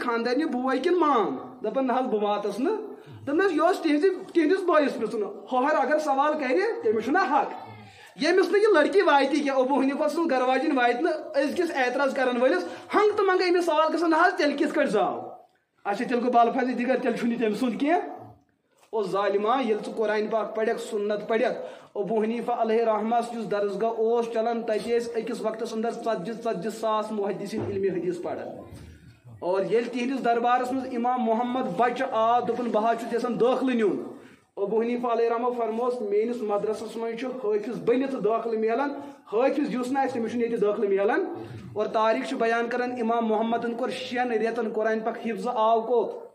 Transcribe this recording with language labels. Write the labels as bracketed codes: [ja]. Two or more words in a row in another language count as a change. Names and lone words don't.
[ks] خاندانہِ بوے کِنہٕ مام دپان نہ حظ بہٕ واتس نہٕ دپان یہِ اوس تِہنٛدِس بٲیِس پرژھُن ہۄہر اگر سوال کرِ تٔمِس چھُنہ حق ییٚمِس نہٕ یہِ لڑکی واتی کینٛہہ ابو حنیفہ سٕنٛز گرٕ واجِنۍ واتہِ نہٕ أزکِس اعتراض کرن وٲلِس ہنٛگ تہٕ منٛگے أمِس سوال گژھان نہ حظ تیٚلہِ کِتھ کٲٹھۍ زاو اچھا تیٚلہِ گوٚو بالفاظِ دِگر تیٚلہِ چھُنہٕ یہِ تٔمۍ سُنٛد کینٛہہ او ظالما ییٚلہِ ژٕ قرآن پاک پرکھ سنت پرکھ ابو حنیفہ علیہ رحمہ یُس درسگاہ اوس چلان تتہِ ٲسۍ أکِس وقتس انٛدر 40 ساس محدثین علمِ حدیث پران اور ییٚلہِ تِہنٛدِس دربارس منٛز امام محمد بچہ آو دوٚپُن بہٕ حظ چھُس یژھان دٲخلہٕ نیُن ابو حنیفہ علیہ رحمہ فرمووس میٲنِس مدرسس منٛز چھُ حٲفظ بٔنِتھ دٲخلہٕ میلان حٲفظ یُس نہٕ آسہِ تٔمِس چھُنہٕ ییٚتہِ دٲخلہٕ میلان اور تاریخ چھُ بیان کران امام محمدن کوٚر 6 رٮ۪تن قرآن پاک حفظ آو کوٚت